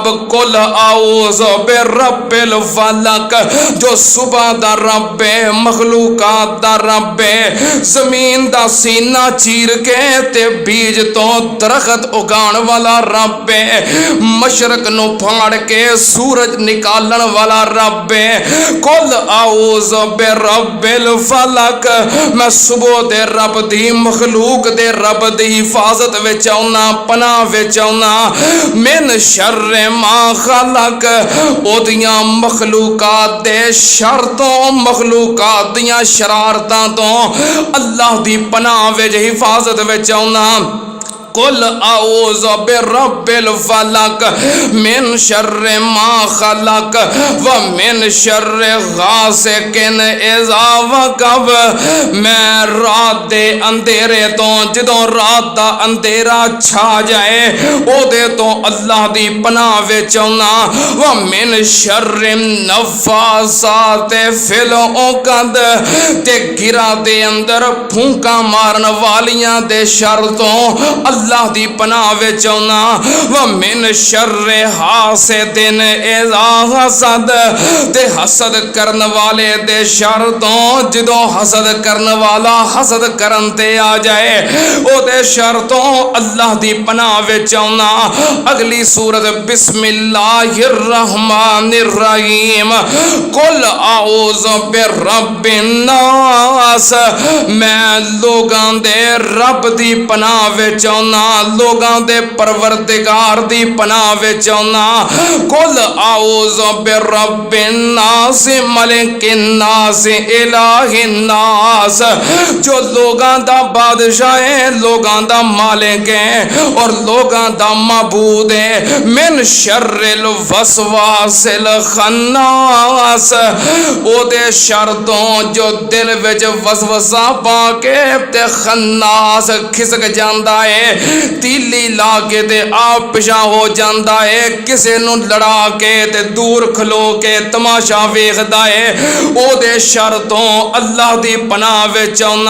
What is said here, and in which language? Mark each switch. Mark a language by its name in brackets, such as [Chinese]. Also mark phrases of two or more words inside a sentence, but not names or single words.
[Arabic] قل أعوذ برب الفلق, [Punjabi] جو صبح دا رب ہے، مخلوقات دا رب ہے، زمین دا سینہ چیر کے تے بیج تو درخت اگان والا رب ہے، مشرق نوں پاڑ کے سورج نکالن والا رب ہے. [Arabic] قل أعوذ برب الفلق, [Punjabi] میں صبح دے رب دی مخلوق دے رب دی حفاظت وچ آؤنا، پناہ وچ آؤنا. [Arabic] من شر ما خلق, [Punjabi] اوہدیاں مخلوقات دے شر تو، مخلوقات دیاں شرارتاں تو اللہ دی پناہ وچ حفاظت وچ آؤنا. [Arabic] قل أعوذ برب الفلق من شر ما خلق ومن شر غاسق إذا وقب, [Punjabi] میں رات دے اندھیرے تو، جدوں رات دا اندھیرا چھا جائے اوہدے تو اللہ دی پناہ وچ آؤنا. [Arabic] ومن شر النفاثات في العقد, [Punjabi] تے گرہ دے اندر پھوکاں مارن والیاں دے شر تو اللہ دی پناہ وچ آؤنا. [Arabic] ومن شر حاسد إذا حسد, [Punjabi] تے حسد کرن والے دے شر تو، جدوں حسد کرن والا حسد کرن تے آ جائے اوہدے شر تو اللہ دی پناہ وچ آؤنا. اگلی سورت [Arabic] بسم الله الرحمن الرحيم. قل أعوذ برب الناس, [Punjabi] میں لوکاں دے رب دی پناہ وچ آؤنا، لوکاں دے پروردگار دی پناہ وچ آؤنا. [Arabic] قل أعوذ برب الناس ملك الناس إله الناس, [Punjabi] جو لوکاں دا بادشاہ ہے، لوکاں دا مالک ہے اور لوکاں دا معبود ہے. [Arabic] من شر الوسواس الخناس, [Punjabi] اوہدے شر تو جو دل وچ وسوسہ پا کے تے خناس کھسک جاندا ہے، تیلی لا کے تے آپ پچھا ہو جاندا ہے، کسے نوں لڑا کے تے دور کھلو کے تماشا ویکھدا ہے، اوہدے شر تو اللہ دی پناہ وچ آؤنا.